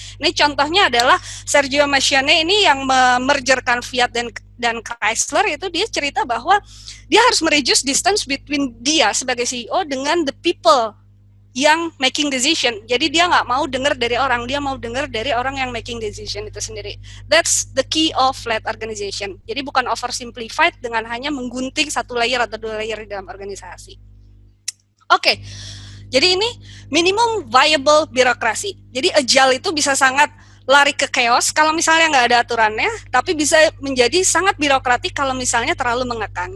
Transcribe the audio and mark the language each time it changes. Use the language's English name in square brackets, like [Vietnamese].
[Indonesian] Ini contohnya adalah Sergio Marchionne ini yang memergerkan Fiat dan Chrysler, itu dia cerita bahwa dia harus mereduce distance between dia sebagai CEO dengan the people yang making decision. Jadi dia nggak mau dengar dari orang, dia mau dengar dari orang yang making decision itu sendiri. [English] That's the key of flat organization. [Indonesian] Jadi bukan oversimplified dengan hanya menggunting satu layer atau dua layer di dalam organisasi. Oke, jadi ini minimum viable birokrasi. Jadi agile itu bisa sangat lari ke chaos kalau misalnya nggak ada aturannya, tapi bisa menjadi sangat birokratik kalau misalnya terlalu mengekang.